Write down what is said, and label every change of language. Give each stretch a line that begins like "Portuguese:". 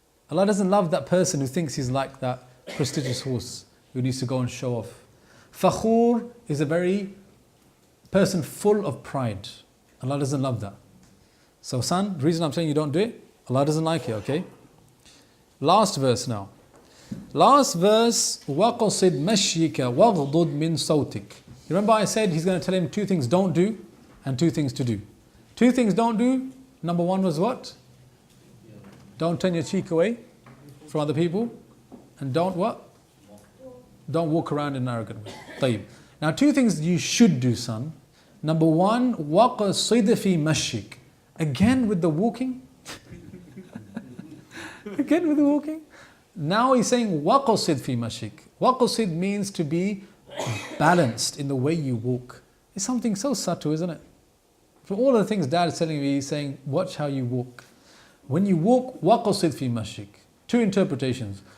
English: Allah doesn't love that person who thinks he's like that prestigious horse who needs to go and show off. Fakhur is a very person full of pride. Allah doesn't love that. So son, the reason I'm saying you don't do it, Allah doesn't like it, okay? Last verse now. Last verse,
Arabic: وَقَصِدْ مَشْيِكَ وَغْضُضْ مِنْ صَوْتِكَ.
English: You remember I said he's going to tell him two things don't do and two things to do. Two things don't do. Number one was what? Don't turn your cheek away from other people. And don't what? Don't walk around in an arrogant way.
Arabic: طيب.
English: Now two things you should do, son. Number one,
Arabic: وَقَصِدْ فِي مَشْيِكَ.
English: Again with the walking. Again with the walking. Now he's saying
Arabic: وَقَصِدْ فِي مَشْيِكَ.
English: وَقَصِدْ means to be balanced in the way you walk. It's something so subtle, isn't it? From all the things Dad is telling me, he's saying, watch how you walk. When you walk,
Arabic: وَقَصِدْ فِي مَشْيِكَ.
English: Two interpretations.